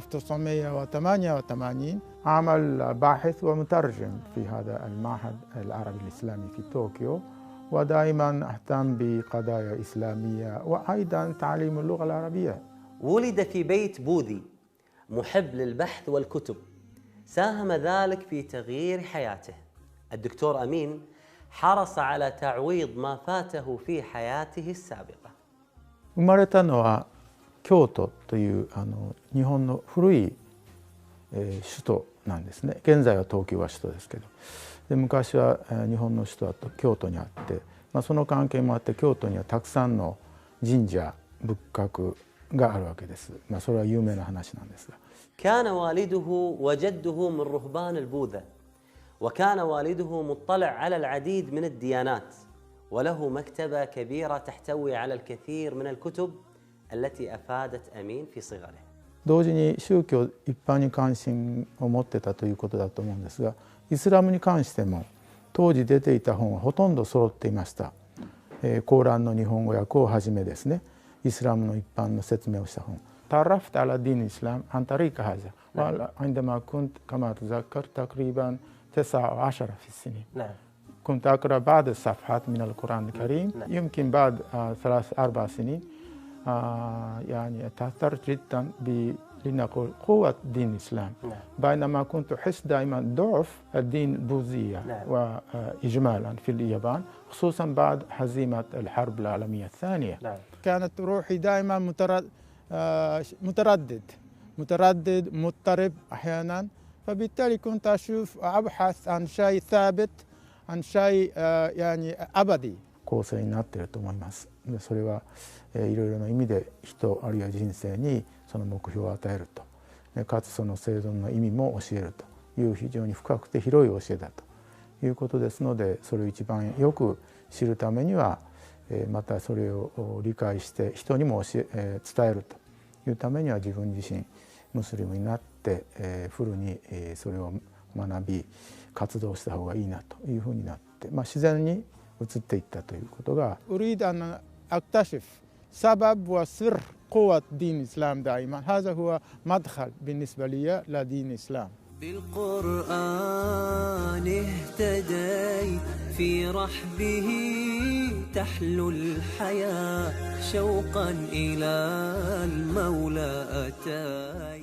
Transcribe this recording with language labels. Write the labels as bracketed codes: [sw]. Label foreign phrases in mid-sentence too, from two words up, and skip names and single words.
[ar] 1988 عمل باحث ومترجم في هذا المعهد العربي الإسلامي في طوكيو، ودائما أهتم بقضايا إسلامية وأيضا تعليم اللغة العربية. ولد في بيت بوذي محب للبحث والكتب، ساهم ذلك في تغيير حياته. الدكتور أمين حرص على تعويض ما فاته في حياته السابقة. [ja] 生まれたのは京都という日本の古い、首都なんですね。現在は東京が首都ですけど、で昔は、日本の首都は京都にあって、その関係もあって京都にはたくさんの神社仏閣があるわけです。それは有名な話なんですが。 [ar] كان والده وجده من رهبان البوذا، وكان والده مطلع على العديد من الديانات، وله مكتبة كبيرة تحتوي على الكثير من الكتب التي أفادت أمين في صغره. [ja] 同時に宗教一般に関心を持ってたということだと思うんですが、イスラムに関しても当時出ていた本はほとんど揃っていました。コーランの日本語訳をはじめですね、イスラムの一般の説明をした本。 [ar] تعرفت على دين الإسلام عن طريق هذا، وعندما كنت كما تذكر تقريبا 19 في السنين. كنت أقرأ بعض الصفحات من القرآن الكريم. يمكن بعد 3-4 سنين يعني تأثرت جدا لنقول قوة دين الإسلام، بينما كنت أحس دائما ضعف الدين البوذية وإجمالا في اليابان، خصوصا بعد هزيمة الحرب العالمية الثانية. كانت روحي دائما متردد مضطرب أحيانا، فبالتالي كنت أبحث عن شيء ثابت، عن شيء يعني أبدي. [ja] 構成になっていると思います。でそれはいろいろな意味で人あるいは人生にその目標を与えると、かつその生存の意味も教えるという非常に深くて広い教えだということですので、それを一番よく知るためにはまたそれを理解して人にも伝えるというためには自分自身ムスリムになってフルにそれを学び活動した方がいいなというふうになって、自然に移っていったということが。 [ar] أريد أن أكتشف سبب وسر قوة دين الإسلام دائما، هذا هو مدخل بالنسبة لي لدين الإسلام. بالقرآن اهتديت في رحبه تحلو الحياة شوقا إلى المولى أتيت.